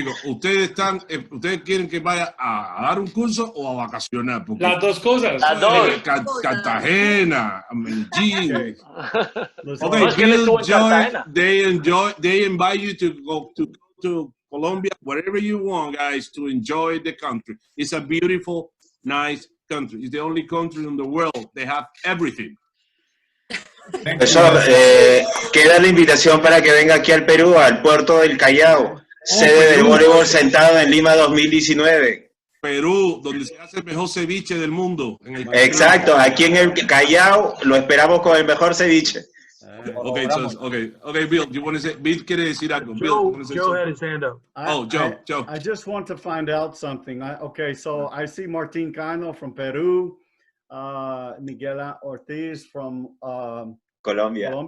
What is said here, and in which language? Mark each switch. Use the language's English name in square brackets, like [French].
[Spanish] ¿Ustedes quieren que vaya a dar un curso o a vacacionar? Porque Las dos cosas. Las dos. Cartagena, Medellín. No, es que él estuvo en Cartagena. [English] They invite you to go to Colombia, wherever you want, guys, to enjoy the country. It's a beautiful, nice country. It's the only country in the world. They have everything. [Spanish] Eso, queda la invitación para que venga aquí al Perú, al puerto del Callao, sede del voleibol sentado en Lima 2019. Perú, donde se hace el mejor ceviche del mundo. Exacto, aquí en el Callao lo esperamos con el mejor ceviche. [English] Okay, Bill, do you want to say? [Spanish] Bill quiere decir algo. [English] Joe had his hand up. Joe. I just want to find out something. So I see Martin Cano from Peru. Miguel Ortiz from Colombia.